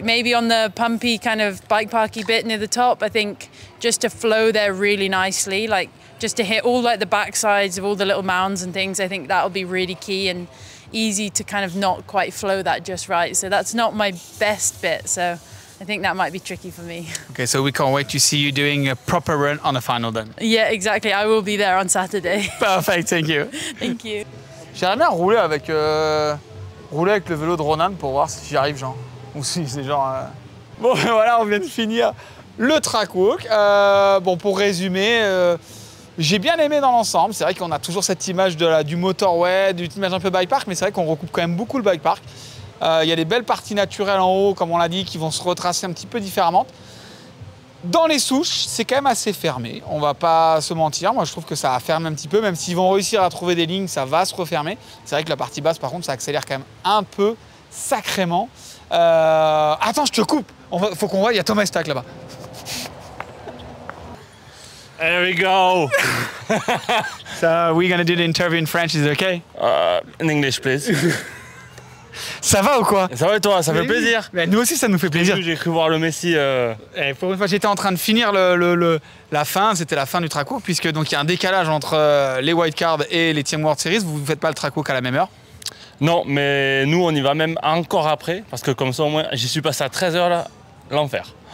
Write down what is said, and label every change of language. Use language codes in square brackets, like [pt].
[en] Maybe on the pumpy kind of bike parky bit near the top, I think just to flow there really nicely, like just to hit all like the backsides of all the little mounds and things, I think that'll be really key and easy to kind of not quite flow that just right. So that's not my best bit. So I think that might be tricky for me. Okay, so we can't wait to see you doing a proper run on the final then. Yeah, exactly. I will be there on Saturday. Perfect, thank you. Thank you. [fr] J'aimerais bien rouler avec le vélo de Ronan pour voir si j'y arrive, genre. Ou si c'est genre... Bon, voilà, on vient de finir le track walk. Bon, pour résumer, j'ai bien aimé dans l'ensemble. C'est vrai qu'on a toujours cette image du motorway, d'une image un peu bike park, mais c'est vrai qu'on recoupe quand même beaucoup le bike park. Il y a des belles parties naturelles en haut, comme on l'a dit, qui vont se retracer un petit peu différemment. Dans les souches, c'est quand même assez fermé. On va pas se mentir. Moi, je trouve que ça a fermé un petit peu. Même s'ils vont réussir à trouver des lignes, ça va se refermer. C'est vrai que la partie basse, par contre, ça accélère quand même un peu sacrément. Attends, je te coupe. Faut qu'on voit, il y a Thomas Stack là-bas. [en] There we go. So we're gonna do the interview in French, is it okay? In English, please. [fr] Ça va ou quoi? Ça va et toi? Ça fait plaisir. Mais nous aussi, ça nous fait plaisir. J'ai cru voir le Messi. Pour une fois, j'étais en train de finir la fin. C'était la fin du track walk, puisque donc il y a un décalage entre les wildcards et les Team World Series. Vous ne faites pas le track walk à la même heure? Non, mais nous, on y va même encore après, parce que comme ça, au moins, j'y suis passé à 13h là, l'enfer.